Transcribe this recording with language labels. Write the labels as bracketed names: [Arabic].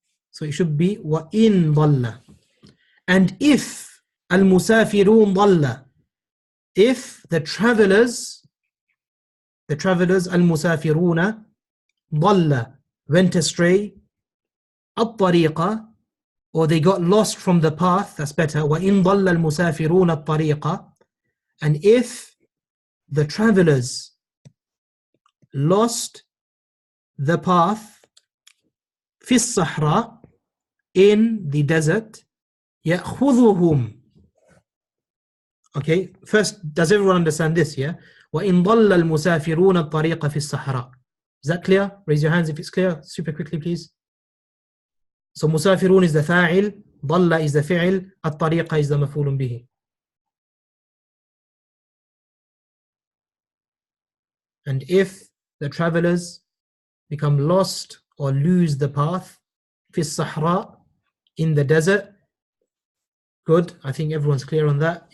[English] So it should be [Arabic] وإن ضل. [English] And if [Arabic] المسافرون ضل, [English] if the travelers المسافرون ضل went astray, الطريقة, or they got lost from the path, that's better. [Arabic] وإن ضل المسافرون الطريقة. [English] And if the travelers lost the path [Arabic] في الصحراء, [English] in the desert, [Arabic] يأخذهم. [English] Okay, first, does everyone understand this? Yeah. [Arabic] وإن ضل المسافرون الطريق في الصحراء. [English] Is that clear? Raise your hands if it's clear. Super quickly, please. So مسافرون is the فاعل, ضل is the فعل, الطريق is the مفعول به. And if the travelers become lost or lose the path [Arabic] في الصحراء, [English] in the desert, good, I think everyone's clear on that.